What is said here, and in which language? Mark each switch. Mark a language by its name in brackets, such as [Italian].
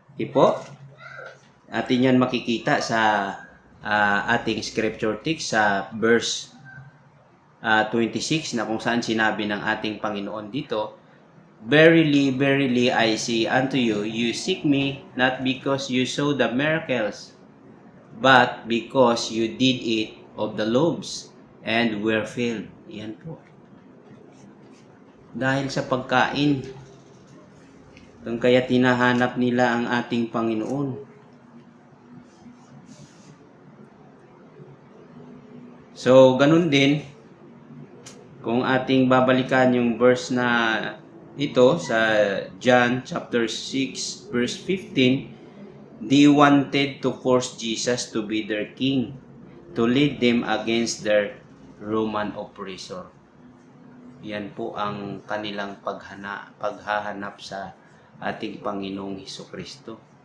[Filipino] Po, atin yan makikita sa ating scripture text sa verse 26 na kung saan sinabi ng ating Panginoon dito, [English] Verily, verily, I say unto you, you seek me not because you saw the miracles, but because you did eat of the loaves and were filled. [Filipino] Yan po. Dahil sa pagkain, kung kaya tinahanap nila ang ating Panginoon. So, ganun din, kung ating babalikan yung verse na ito sa John chapter 6 verse 15, [English] they wanted to force Jesus to be their king, to lead them against their Roman oppressor. [Filipino] Yan po ang kanilang paghahanap sa ating Panginoong Hesukristo.